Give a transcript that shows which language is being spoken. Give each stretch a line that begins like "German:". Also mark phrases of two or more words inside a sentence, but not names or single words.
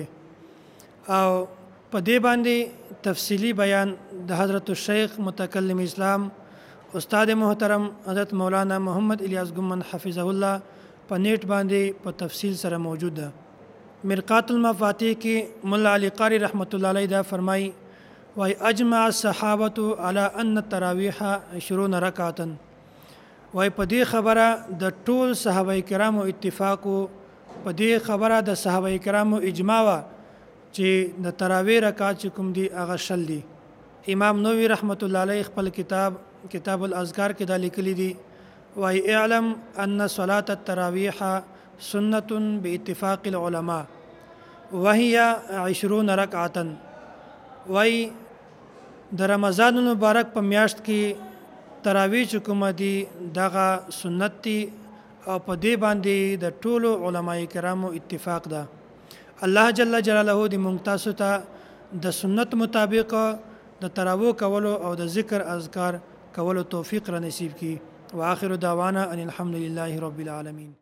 Pashto: او په دې باندې تفصیلی بیان د حضرت الشیخ متکلم اسلام استاد محترم حضرت مولانا محمد الیاس گمن
Arabic: حفظه الله
Pashto: په نیټ باندې په تفصیل سره موجود ده. مرقات المفاتیح کې مولا علی قاری
Arabic: رحمت الله علیه
Pashto: دا فرمای وای
Arabic: اجمع الصحابه على ان التراویح 20 رکعه.
Pashto: وای په دې خبره د ټول صحابه کرامو اتفاق په دې خبره د صحابه کرامو اجماع وا چې د تراویح رکعات کوم دي هغه شل دي. امام نووي
Arabic: رحمت الله علیه
Pashto: خپل کتاب الاذکار کې دا لیکلي دي وای
Arabic: اعلم ان صلاه التراویح سنة باتفاق العلماء وهي 20 ركعة.
Pashto: وای د رمضان المبارک په میاشت کې تراویح چې کوم دي دغه سنت دي او په دې باندې د ټولو علماء کرامو اتفاق ده.
Arabic: الله جل جلاله
Pashto: دې مونږ تاسو ته د سنت مطابق د تراویح کولو او د ذکر اذکار کولو توفیق را نصیب کړي.
Arabic: واخر دعوانا ان الحمد لله رب العالمین.